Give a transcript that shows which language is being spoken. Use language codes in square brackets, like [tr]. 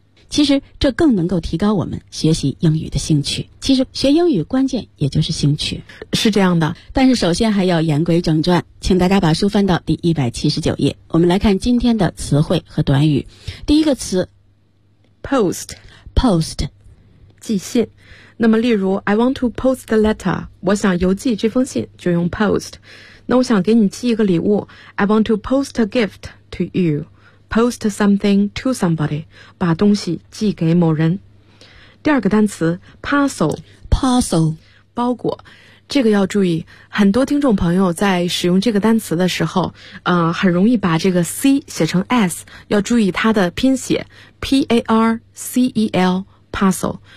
[zh] 其实这更能够提高我们学习英语的兴趣。其实学英语关键也就是兴趣，是这样的。但是首先还要言归正传，请大家把书翻到第179页，我们来看今天的词汇和短语。第一个词 post 寄信。那么例如 [en] I want to post the letter， [zh] 我想邮寄这封信就用 post。那我想给你寄一个礼物， [en] I want to post a gift to youPost something to somebody， [zh] 把东西寄给某人。第二个单词 parcel 包裹，这个要注意，很多听众朋友在使用这个单词的时候很容易把这个 c 写成 s， 要注意它的拼写 parcel parcel。